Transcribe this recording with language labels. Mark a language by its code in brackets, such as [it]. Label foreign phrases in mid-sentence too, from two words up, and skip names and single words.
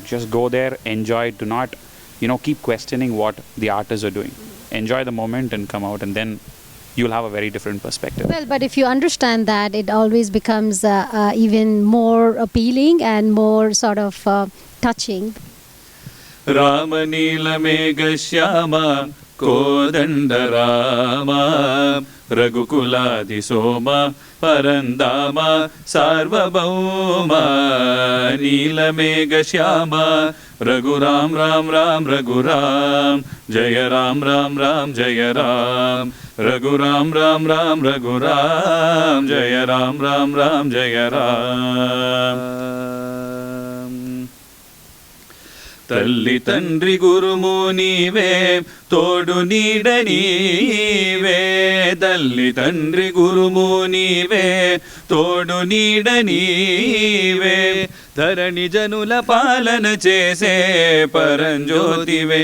[en] Just go there, enjoy. Do not keep questioning what the artists are doing. Enjoy the moment and come out, and then you'll have a very different perspective. Well, but if you understand that, it always becomes even more appealing and more sort of touching. [sa] रामनील मेघ श्याम कोदण्ड राम रघुकुल सोम परन्धाम सार्वभौम नील मेघ श्याम रघुराम राम राम रघुराम जय राम राम राम जय राम रघुराम राम राम रघुराम जय राम राम राम जय राम. [te] తల్లి తండ్రి గురుము నీవే తోడు నీడ నీవే తల్లి తండ్రి గురుము నీవే తోడు నీడ నీవే ధరణి జనుల పాలన చేసే పరంజ్యోతివే